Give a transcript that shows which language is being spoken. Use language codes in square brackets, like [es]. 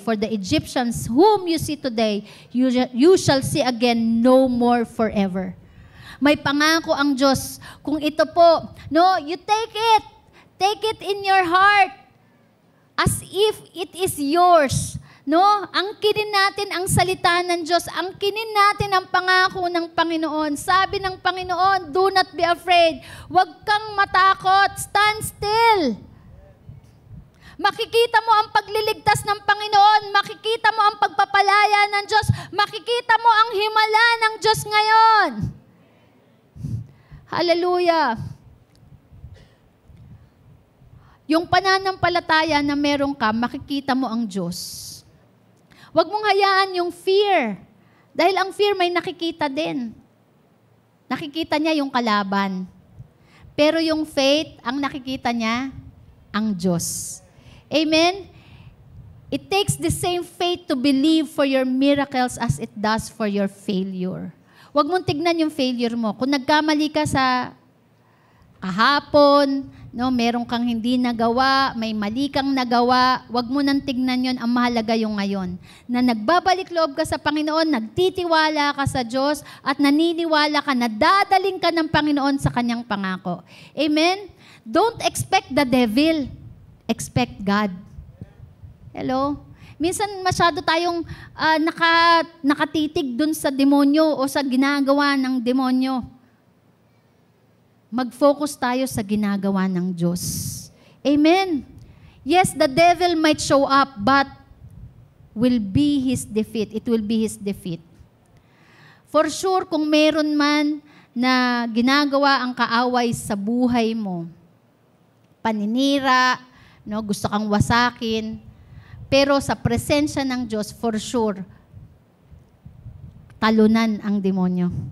[en] For the Egyptians whom you see today, you shall see again no more forever." [tl] May pangako ang Diyos. Kung ito po, no, [en] you take it. Take it in your heart as if it is yours. No? [tl] Angkinin natin ang salita ng Diyos. Angkinin natin ang pangako ng Panginoon. Sabi ng Panginoon, [en] do not be afraid. [tl] Huwag kang matakot. [en] Stand still. [tl] Makikita mo ang pagliligtas ng Panginoon. Makikita mo ang pagpapalaya ng Diyos. Makikita mo ang himala ng Diyos ngayon. Hallelujah. Yung pananampalataya na meron ka, makikita mo ang Diyos. Huwag mong hayaan yung fear. Dahil ang fear may nakikita din. Nakikita niya yung kalaban. Pero yung faith, ang nakikita niya, ang Diyos. Amen? [en] It takes the same faith to believe for your miracles as it does for your failure. [tl] Huwag mong tignan yung failure mo. Kung nagkamali ka sa kahapon, no, meron kang hindi nagawa, may mali kang nagawa, wag mo nang tignan yon, ang mahalaga yung ngayon. Na nagbabalik loob ka sa Panginoon, nagtitiwala ka sa Diyos, at naniniwala ka na dadaling ka ng Panginoon sa kanyang pangako. [en] Amen? Don't expect the devil. Expect God. Hello? [tl] Minsan masyado tayong nakatitig dun sa demonyo o sa ginagawa ng demonyo. Mag-focus tayo sa ginagawa ng Diyos. Amen. [en] Yes, the devil might show up, but will be his defeat. It will be his defeat. [tl] For sure, kung meron man na ginagawa ang kaaway sa buhay mo, paninira, no, gusto kang wasakin, pero sa presensya ng Diyos, for sure, talunan ang demonyo.